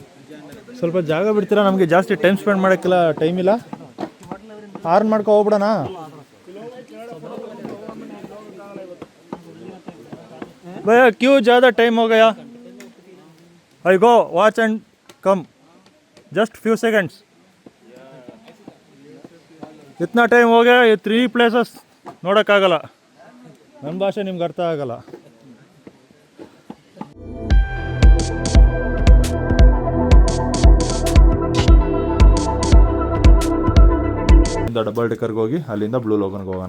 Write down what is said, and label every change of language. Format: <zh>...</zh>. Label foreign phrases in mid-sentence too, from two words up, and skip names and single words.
<kn>ಸ್ವಲ್ಪ ಜಾಗ ಬಿಡ್ತೀರಾ? ನಮಗೆ ಜಾಸ್ತಿ</kn> <en>time spend</en> <kn>ಮಾಡೋಕ್ಕೆಲ್ಲ ಟೈಮ್ ಇಲ್ಲ. ಆರ್ನ್ ಮಾಡ್ಕೊ ಹೋಗ್ಬಿಡೋಣ.</kn> <hi>भैया क्यों ज़्यादा टाइम हो गया?</hi> <en>I go watch and come. Just few seconds.</en> <hi>इतना टाइम हो गया.</hi> <kn>ये 3 places ನೋಡೋಕ್ಕಾಗಲ್ಲ. ನನ್ನ ಭಾಷೆ ನಿಮ್ಗೆ ಅರ್ಥ ಆಗಲ್ಲ. ಡಬಲ್ ಡೆಕ್ಕರ್ಗೆ ಹೋಗಿ ಅಲ್ಲಿಂದ ಬ್ಲೂ ಲೋಗನ್ಗೆ ಹೋಗೋಣ.</kn>